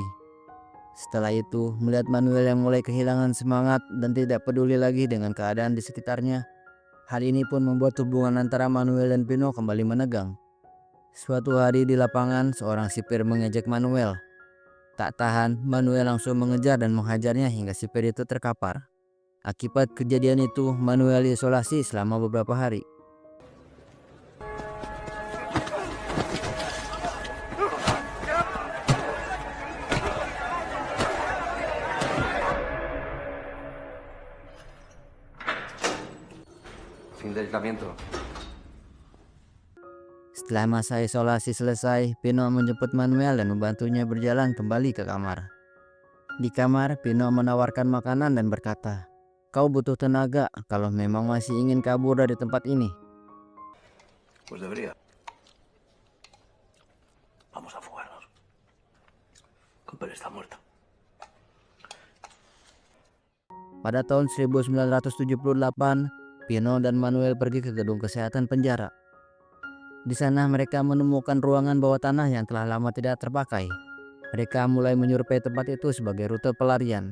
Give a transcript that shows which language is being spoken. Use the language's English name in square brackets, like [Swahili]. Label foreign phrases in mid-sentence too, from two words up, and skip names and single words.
[Indonesian] Setelah itu, melihat Manuel yang mulai kehilangan semangat dan tidak peduli lagi dengan keadaan di sekitarnya, hal ini pun membuat hubungan antara Manuel dan Pino kembali menegang. Suatu hari di lapangan, seorang sipir mengejek Manuel. Tak tahan, Manuel langsung mengejar dan menghajarnya hingga sipir itu terkapar. Akibat kejadian itu, Manuel diisolasi selama beberapa hari. [Spanish] Fin de aislamiento. [Indonesian] Setelah masa isolasi selesai, Pino menjemput Manuel dan membantunya berjalan kembali ke kamar. Di kamar, Pino menawarkan makanan dan berkata, "Kau butuh tenaga kalau memang masih ingin kabur dari tempat ini." [Spanish] Pues debería. Pero está muerto. [Indonesian] Pada tahun 1978, Pino dan Manuel pergi ke gedung kesehatan penjara. Di sana mereka menemukan ruangan bawah tanah yang telah lama tidak terpakai. Mereka mulai menyurvei tempat itu sebagai rute pelarian.